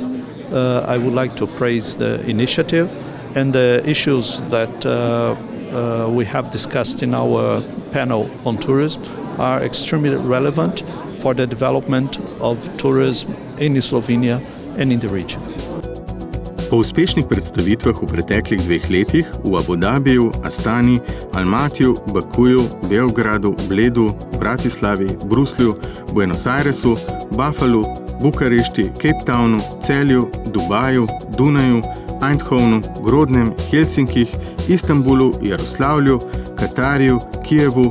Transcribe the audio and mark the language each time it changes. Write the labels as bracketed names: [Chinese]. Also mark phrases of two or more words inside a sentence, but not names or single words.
[English] I would like to praise the initiative and the issues that we have discussed in our panel on tourism are extremely relevant for the development of tourism in Slovenia and in the region. [Slovenian] Po uspešnih predstavitvah v preteklih 2 letih v Abu Dhabiju, Astani, Almatiju, Bakuju, Beogradu, Bledu, Bratislavi, Bruslju, Buenos Airesu, Buffalu, Bukarešti, Cape Townu, Celju, Dubaju, Dunaju, Eindhovenu, Grodnem, Helsinkih, Istanbulu, Jaroslavlju, Katarju, Kijevu,